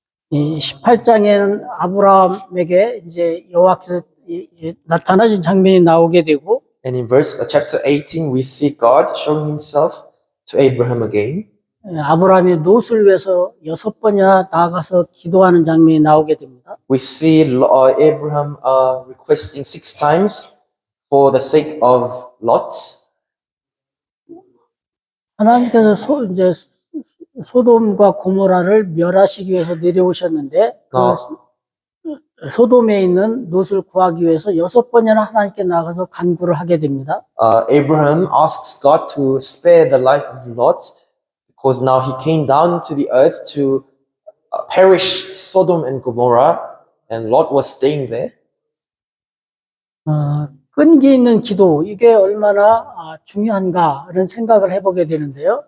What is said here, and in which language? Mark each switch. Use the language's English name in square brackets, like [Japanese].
[Korean] 이 18장에는 아브라함에게 이제 여호와께서 나타나신 장면이 나오게 되고 [English] And in chapter 18, we see God showing himself to Abraham again. [Korean] 아브라함이 롯을 위해서 6번이나 나아가서 기도하는 장면이 나오게 됩니다. [English] We see Abraham requesting 6 times for the sake of Lot. [Korean] 하나님께서 이제 소돔과 고모라를 멸하시기 위해서 내려오셨는데 그 소돔에 있는 롯을 구하기 위해서 6번이나 하나님께 나가서 간구를 하게 됩니다. [English] Abraham asks God to spare the life of Lot because now he came down to the earth to perish Sodom and Gomorrah, and Lot was staying there. [Korean] 끈기 있는 기도 이게 얼마나 중요한가라는 생각을 해보게 되는데요.